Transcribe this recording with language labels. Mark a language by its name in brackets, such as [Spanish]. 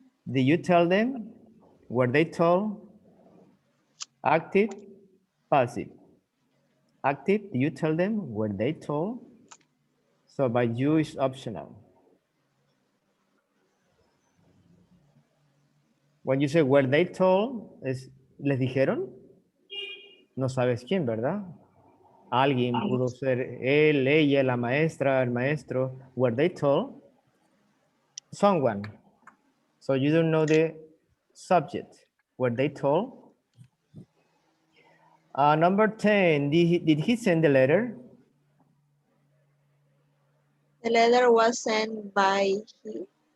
[English] Did you tell them? Were they told? Active, passive. Active, did you tell them? Were they told? So by you is optional. When you say were they told, [Spanish] ¿les dijeron? No sabes quién, ¿verdad? Alguien pudo ser él, ella, la maestra, el maestro. [English] Were they told? Someone. So you don't know the subject. Were they told? Number 10, did he send the letter? The letter was sent by he.